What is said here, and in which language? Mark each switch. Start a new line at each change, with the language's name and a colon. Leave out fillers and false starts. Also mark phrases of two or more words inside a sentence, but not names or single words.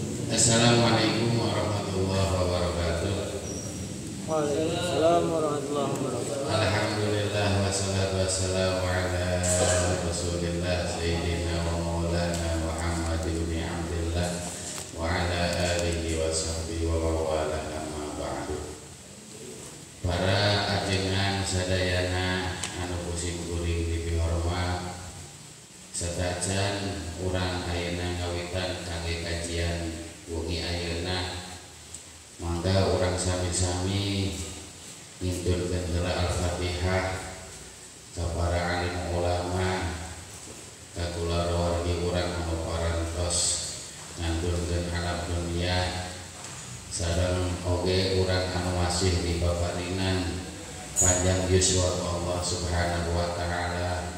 Arabic: السلام عليكم ورحمة الله وبركاته. وعليكم السلام ورحمة الله وبركاته. الحمد لله والصلاة والسلام على رسول الله سيدنا ومولانا محمد بن عبد الله وعلى آله وصحبه ومن والاه أما بعد.
Sundanese: Para ajengan sadayana anu pusing kuring dipihormat, sadajan urang ayeuna ngawitan kangge kajian wengi ayeuna, mangga urang sami-sami ngintulkeun heula Al-Fatihah ka para alim ulama, ka kulawargi urang anu parantos ngandurkeun alam dunia, sareng oge urang anu masih di babarinan panjang yuswa
Arabic: الله سبحانه وتعالى.